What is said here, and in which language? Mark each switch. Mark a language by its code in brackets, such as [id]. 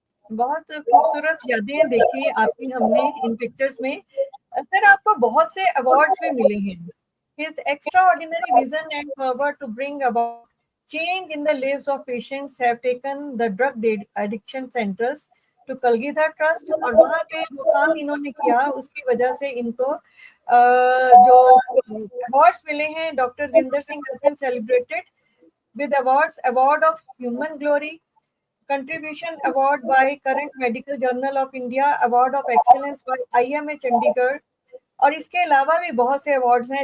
[hi] बहुत खूबसूरत यादें देखी आपकी हमने इन पिक्चर्स में। सर आपको बहुत से अवार्ड्स भी मिले हैं। [en] His extraordinary vision and power to bring about change in the lives of patients have taken the drug addiction centers [hi] to Kalgidhar trust, और वहाँ पे जो काम इन्होंने किया उसकी वजह से इनको जो अवार्ड्स मिले हैं, doctor Rajinder Singh [en] has been celebrated with awards, [hi] Award of Human Glory, Contribution Award by Current Medical Journal of India, Award of Excellence by IMA Chandigarh, और इसके अलावा भी बहुत से अवार्ड्स हैं।